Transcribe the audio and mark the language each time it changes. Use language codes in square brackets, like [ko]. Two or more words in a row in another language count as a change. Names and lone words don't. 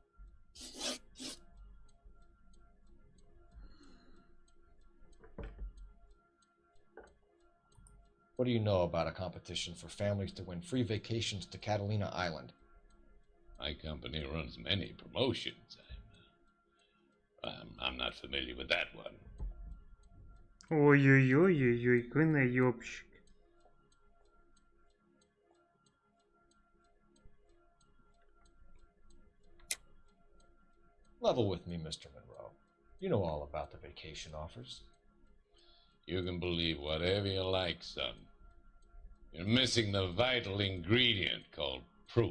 [en] What do you know about a competition for families to win free vacations to Catalina Island? My company runs many promotions. I'm not familiar with that one. [ru] Ой-ой-ой-ой-ой, какой наебщик. [en] Level with me, Mr. Monroe. You know all about the vacation offers. You can believe whatever you like, son. You're missing the vital ingredient called proof.